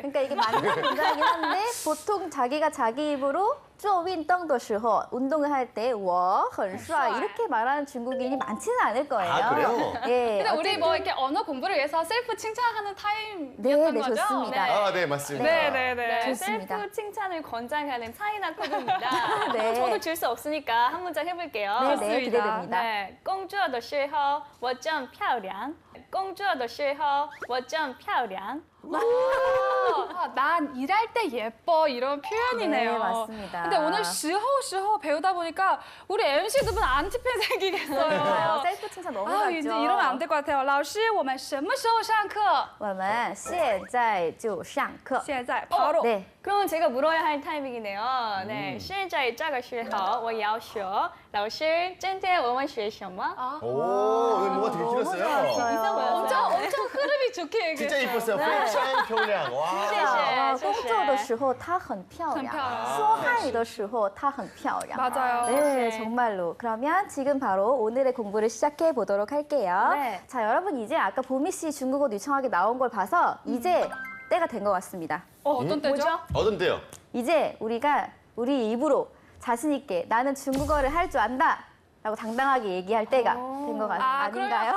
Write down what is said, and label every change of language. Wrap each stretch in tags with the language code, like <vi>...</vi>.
<ko>그러니까 이게 맞는 문장이긴 한데 보통 자기가 자기 입으로</ko> <zh>做运动的时候</zh> <ko>운동을 할 때</ko> <zh>我很帅</zh> <ko>이렇게 말하는 중국인이 많지는 않을 거예요. 아, 그래요? 예. 근데 우리 어쨌든 뭐 이렇게 언어 공부를 위해서 셀프 칭찬하는 타임이었던 네, 네, 거죠? 좋습니다. 아, 네, 맞습니다. 네네네. 네, 좋습니다. 셀프 칭찬을 권장하는 차이나 코드입니다. 네. 저도 질 수 없으니까 한 문장 해볼게요. 네, 네, 좋습니다. 기대됩니다. 对，</ko> <zh>工作的时候我真漂亮。工作的时候我真漂亮。</zh> <ko>아, 난 일할 때 예뻐 이런 표현이네요. 네, 맞습니다. 근데 오늘 시호 배우다 보니까 우리 MC 두 분 안티팬 생기겠어요. 셀프 칭찬 너무 아, 많죠. 이제 이러면 안 될 것 같아요.</ko> <zh>老师,我们什么时候上课? 我们现在就上课。现在</zh> <ko>바로. 네. 그러면 제가 물어야 할 타이밍이네요.</ko> <zh>네, 现在这个时候我要说，老师，今天我们学什么？</zh> <ko>아, 오, 오늘 뭐가 되게 너무 길었어요. 좋았어요. 엄청 흐름이 좋게 얘기했어요. 진짜 이뻤어요.</ko> <zh>非常漂亮.</zh> <ko>와.</ko> <zh>谢谢工作的时候她很漂亮，很漂亮说汉语的时候她很漂亮。</zh> <ko>맞아요. 네, 정말로. 그러면 지금 바로 오늘의 공부를 시작해 보도록 할게요. 네. 자, 여러분 이제 아까 보미 씨 중국어 유창하게 나온 걸 봐서 이제 때가 된 것 같습니다. 어떤 때죠? 뭐죠? 어떤데요? 이제 우리가 우리 입으로 자신 있게 나는 중국어를 할 줄 안다 라고 당당하게 얘기할 때가 된 것 아닌가요?</ko>